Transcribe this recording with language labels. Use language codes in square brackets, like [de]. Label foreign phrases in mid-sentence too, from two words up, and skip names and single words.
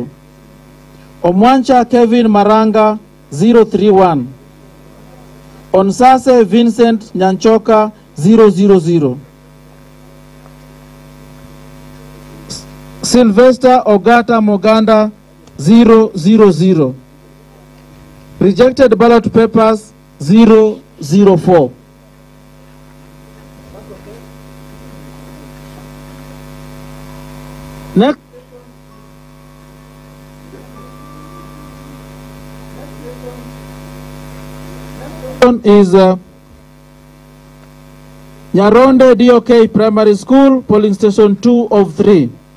[en] Omwancha Kevin Maranga 031. Onsase Vincent Nyanchoka 000. Sylvester Ogata Moganda 000. Rejected ballot papers 004. Next one is Nyaronde DOK Primary School, polling station 2 of 3.